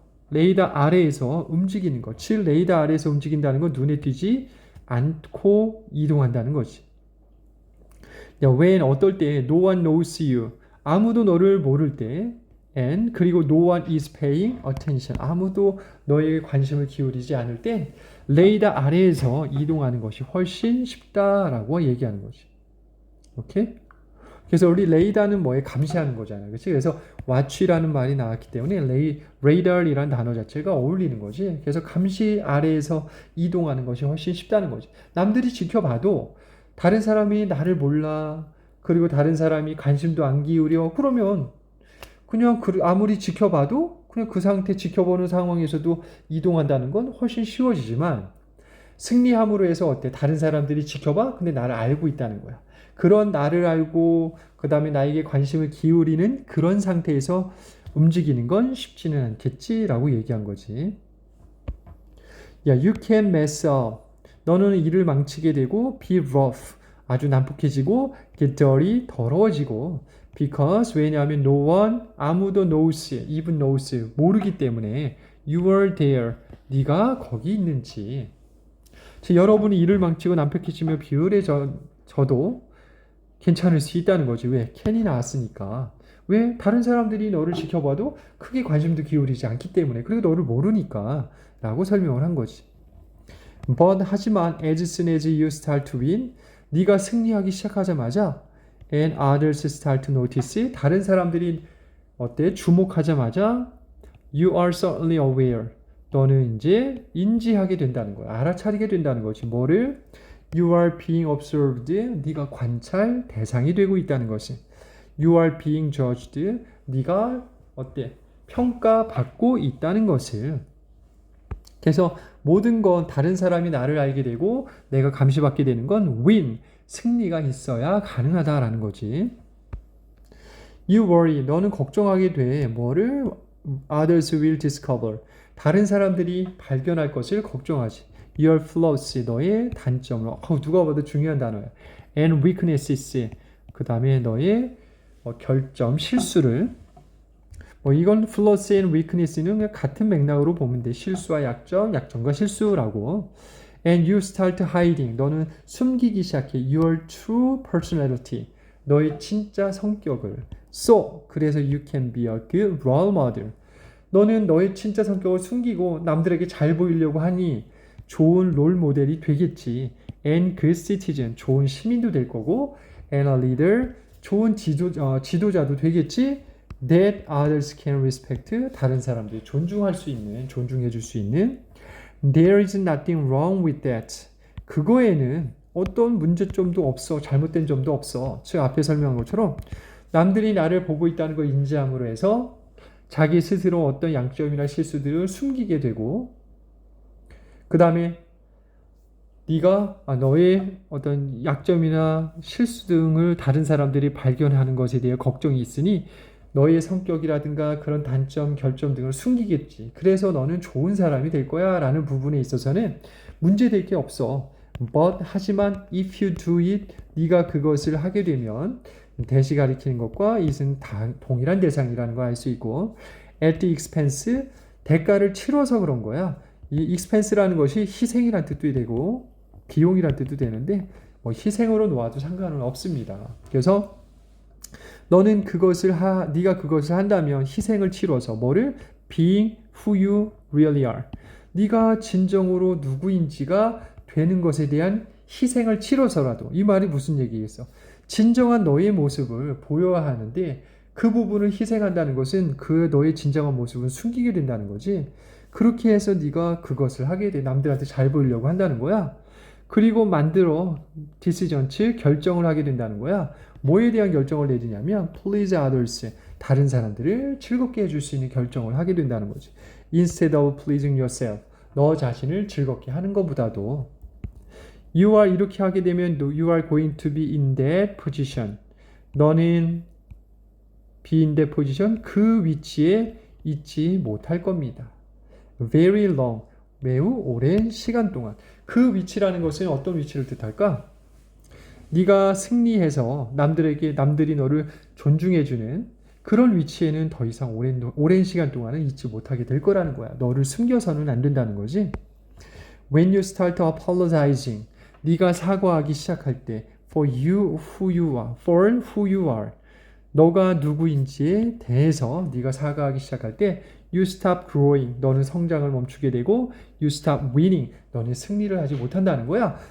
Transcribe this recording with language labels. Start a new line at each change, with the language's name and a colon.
Korean: 레이더 아래에서 움직이는 것. 즉, 레이더 아래에서 움직인다는 건 눈에 띄지 않고 이동한다는 거지.
English: when
Korean: 어떨 때
English: no one knows you.
Korean: 아무도 너를 모를 때
English: and
Korean: 그리고
English: no one is paying attention.
Korean: 아무도 너에게 관심을 기울이지 않을 때 레이더 아래에서 이동하는 것이 훨씬 쉽다라고 얘기하는 거지. 오케이? 그래서 우리 레이더는 뭐에 감시하는 거잖아요. 그렇지? 그래서 watch라는 말이 나왔기 때문에 radar이라는 단어 자체가 어울리는 거지. 그래서 감시 아래에서 이동하는 것이 훨씬 쉽다는 거지. 남들이 지켜봐도 다른 사람이 나를 몰라. 그리고 다른 사람이 관심도 안 기울여. 그러면 그냥 아무리 지켜봐도 그냥 그 상태 지켜보는 상황에서도 이동한다는 건 훨씬 쉬워지지만 승리함으로 해서 어때? 다른 사람들이 지켜봐? 근데 나를 알고 있다는 거야. 그런 나를 알고 그 다음에 나에게 관심을 기울이는 그런 상태에서 움직이는 건 쉽지는 않겠지라고 얘기한 거지.
English: 야, you can mess up.
Korean: 너는 일을 망치게 되고
English: be rough.
Korean: 아주 난폭해지고
English: get dirty.
Korean: 더러워지고
English: because
Korean: 왜냐하면
English: no one
Korean: 아무도
English: knows even knows
Korean: 모르기 때문에
English: you are there.
Korean: 네가 거기 있는지. 여러분이 일을 망치고 난폭해지며 비열해져도 괜찮을 수 있다는 거지. 왜? can이 나왔으니까. 왜? 다른 사람들이 너를 지켜봐도 크게 관심도 기울이지 않기 때문에. 그리고 너를 모르니까 라고 설명을 한 거지.
English: But
Korean: 하지만
English: as soon as you start to win
Korean: 네가 승리하기 시작하자마자
English: and others start to notice
Korean: 다른 사람들이 어때? 주목하자마자
English: you are certainly aware
Korean: 너는 이제 인지하게 된다는 거야. 알아차리게 된다는 거지. 뭐를?
English: You are being observed.
Korean: 네가 관찰 대상이 되고 있다는 것이.
English: You are being judged.
Korean: 네가 어때? 평가받고 있다는 것을. 그래서 모든 건 다른 사람이 나를 알게 되고 내가 감시받게 되는 건 win. 승리가 있어야 가능하다라는 거지.
English: You worry.
Korean: 너는 걱정하게 돼. 뭐를?
English: Others will discover.
Korean: 다른 사람들이 발견할 것을 걱정하지.
English: Your flaws,
Korean: 너의 단점을. 누가 봐도 중요한 단어야.
English: And weaknesses,
Korean: 그 다음에 너의 결점, 실수를. 이건
English: flaws and weakness
Korean: 는 그냥 같은 맥락으로 보면 돼. 실수와 약점, 약점과 실수라고.
English: And you start hiding,
Korean: 너는 숨기기 시작해.
English: Your true personality,
Korean: 너의 진짜 성격을.
English: So,
Korean: 그래서
English: you can be a good role model.
Korean: 너는 너의 진짜 성격을 숨기고 남들에게 잘 보이려고 하니 좋은 롤 모델이 되겠지.
English: And good citizen,
Korean: 좋은 시민도 될 거고.
English: And a leader,
Korean: 좋은 지도자도 되겠지.
English: That others can respect,
Korean: 다른 사람들이 존중할 수 있는, 존중해 줄 수 있는.
English: There is nothing wrong with that.
Korean: 그거에는 어떤 문제점도 없어. 잘못된 점도 없어. 즉 앞에 설명한 것처럼 남들이 나를 보고 있다는 걸 인지함으로 해서 자기 스스로 어떤 양점이나 실수들을 숨기게 되고 그 다음에 네가 너의 어떤 약점이나 실수 등을 다른 사람들이 발견하는 것에 대해 걱정이 있으니 너의 성격이라든가 그런 단점, 결점 등을 숨기겠지. 그래서 너는 좋은 사람이 될 거야 라는 부분에 있어서는 문제될 게 없어.
English: But
Korean: 하지만
English: if you do it,
Korean: 네가 그것을 하게 되면 대시 가리키는 것과 it은 동일한 대상이라는 걸 알 수 있고
English: at the expense,
Korean: 대가를 치러서 그런 거야. 이 expense라는 것이 희생이란 뜻도 되고 비용이란 뜻도 되는데 희생으로 놓아도 상관은 없습니다. 그래서 너는 네가 그것을 한다면 희생을 치러서 뭐를?
English: Being who you really are.
Korean: 네가 진정으로 누구인지가 되는 것에 대한 희생을 치러서라도. 이 말이 무슨 얘기겠어? 진정한 너의 모습을 보여야 하는데 그 부분을 희생한다는 것은 그 너의 진정한 모습은 숨기게 된다는 거지. 그렇게 해서 네가 그것을 하게 돼. 남들한테 잘 보이려고 한다는 거야. 그리고 만들어 디시전 즉 결정을 하게 된다는 거야. 뭐에 대한 결정을 내리냐면
English: please others
Korean: 다른 사람들을 즐겁게 해줄 수 있는 결정을 하게 된다는 거지.
English: Instead of pleasing yourself
Korean: 너 자신을 즐겁게 하는 것보다도
English: you are
Korean: 이렇게 하게 되면
English: you are going to be in that position
Korean: 너는
English: be in that position
Korean: 그 위치에 있지 못할 겁니다.
English: Very long
Korean: 매우 오랜 시간 동안 그 위치라는 것은 어떤 위치를 뜻할까? 네가 승리해서 남들이 너를 존중해주는 그런 위치에는 더 이상 오랜 시간 동안은 있지 못하게 될 거라는 거야. 너를 숨겨서는 안 된다는 거지.
English: When you start apologizing,
Korean: 네가 사과하기 시작할 때
English: for you who you are,
Korean: for who you are, 너가 누구인지에 대해서 네가 사과하기 시작할 때
English: you stop growing,
Korean: 너는 성장을 멈추게 되고
English: you stop winning,
Korean: 너는 승리를 하지 못한다는 거야.